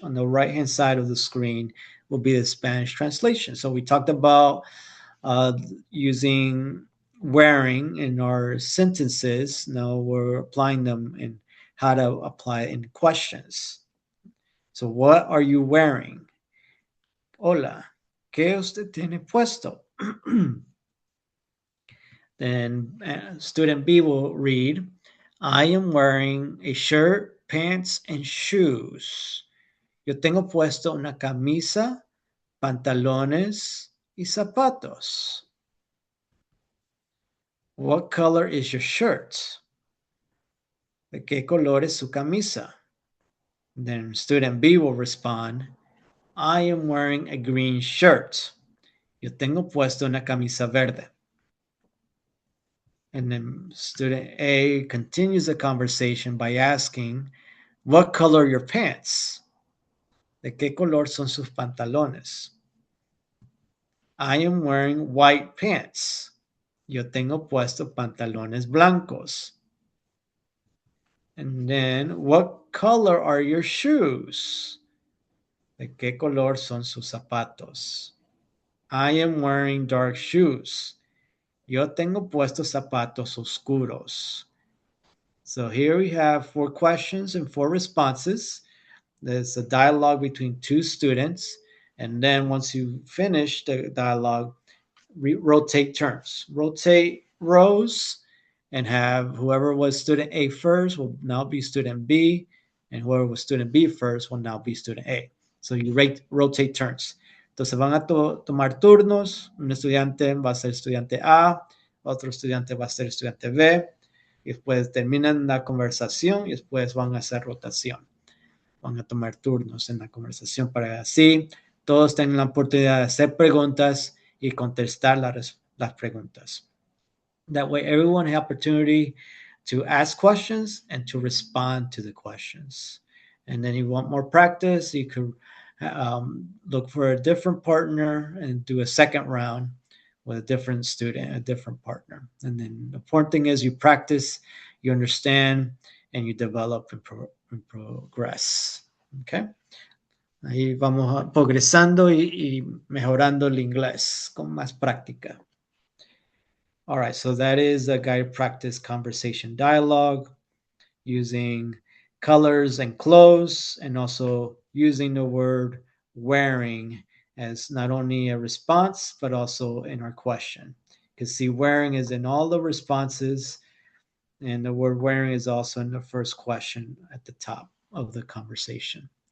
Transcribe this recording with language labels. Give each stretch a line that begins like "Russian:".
English: On the right-hand side of the screen will be the Spanish translation. So we talked about using wearing in our sentences. Now we're applying them in how to apply it in questions. So what are you wearing?
Spanish: Hola, ¿qué usted tiene puesto?
English: Then student B will read, I am wearing a shirt, pants, and shoes.
Spanish: Yo tengo puesto una camisa, pantalones, y zapatos.
English: What color is your shirt?
Spanish: ¿De qué color es su camisa?
English: Then student B will respond, I am wearing a green shirt.
Spanish: Yo tengo puesto una camisa verde.
English: And then student A continues the conversation by asking, what color are your pants?
Spanish: ¿De qué color son sus pantalones?
English: I am wearing white pants.
Spanish: Yo tengo puesto pantalones blancos.
English: And then, what color are your shoes?
Spanish: ¿De qué color son sus zapatos?
English: I am wearing dark shoes.
Spanish: Yo tengo puestos zapatos oscuros.
English: So here we have 4 questions and 4 responses. There's a dialogue between 2 students. And then once you finish the dialogue, rotate turns. Rotate rows and have whoever was student A first will now be student B, and whoever was student B first will now be student A. So you rotate turns.
Spanish: Entonces van a tomar turnos. Un estudiante va a ser estudiante A, otro estudiante va a ser estudiante B, y después terminan la conversación y después van a hacer rotación. Van a tomar turnos en la conversación para así todos tengan la oportunidad de hacer preguntas y contestar las preguntas.
English: That way, everyone has opportunity to ask questions and to respond to the questions. And then you want more practice, you could look for a different partner and do a second round with a different student, a different partner. And then the important thing is you practice, you understand, and you develop and progress. Okay?
Spanish: Ahí vamos progresando y mejorando el inglés con más práctica.
English: All right, so that is a guided practice conversation dialogue using colors and clothes, and also using the word wearing as not only a response, but also in our question. You can see wearing is in all the responses, and the word wearing is also in the first question at the top of the conversation.